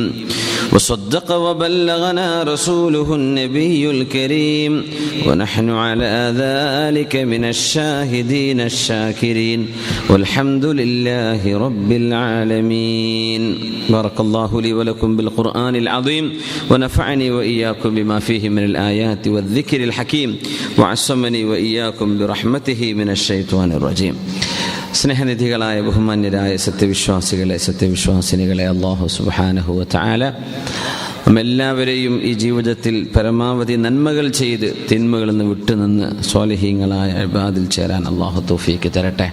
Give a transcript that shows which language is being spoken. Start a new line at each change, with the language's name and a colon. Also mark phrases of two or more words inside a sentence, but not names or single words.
Arabic: وصدق وبلغنا رسوله النبي الكريم ونحن على ذلك من الشاهدين الشاكرين والحمد لله رب العالمين. بارك الله لي ولكم بالقرآن العظيم ونفعني وإياكم بما فيه من الآيات والذكر الحكيم وعصمني وإياكم برحمته من الشيطان الرجيم.
Malayalam: സ്നേഹനിധികളായ ബഹുമാന്യരായ സത്യവിശ്വാസിനികളെ
Arabic: الله سبحانه وتعالى
Malayalam: നമ്മെല്ലാവരെയും ഈ ജീവിതത്തിൽ പരമാവധി നന്മകൾ ചെയ്ത് തിന്മകളിൽ നിന്ന് വിട്ടുനിന്ന് സ്വാലിഹീങ്ങളായ ഇബാദിൽ ചേരാൻ അല്ലാഹു തൗഫീക്ക് തരട്ടെ.